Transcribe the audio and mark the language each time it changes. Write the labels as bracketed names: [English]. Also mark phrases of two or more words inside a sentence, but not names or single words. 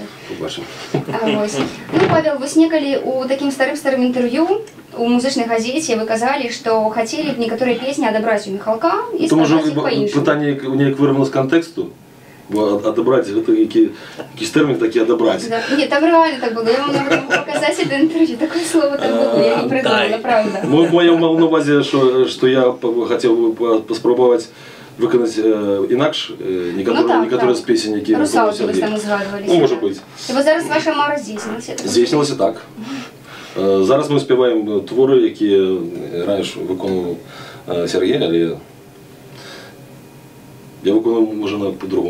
[Belarusian] Ну, Павел, вось некалі у такім старым інтэрв'ю у музычнай газеце вы казалі, што хацелі б некаторыя песні адабраць у Михалка і спрабаваць іх па-іншаму. Пытанне неяк вырвано з кантэксту. Адабраць, гэта якісь тэрмін такі адабраць. [Russian] Не, там реально так было. [Belarusian] Я вам нават могу показаць это інтэрв'ю. [Russian] Такое слово там было, я не придумала, правда. [Ukrainian] Я мав на увазі, [Belarusian] што я хацеў бы паспрабаваць выканаць інакш некаторыя з песень, які Русалкі вы там узгадваліся. Ну, можа быць. І вот зараз ваша мара здзейснілася. Здзейснілася так. Зараз мы спяваем творы, якія раньш выконваў Сергей, але я выконваў, можа, по-другому.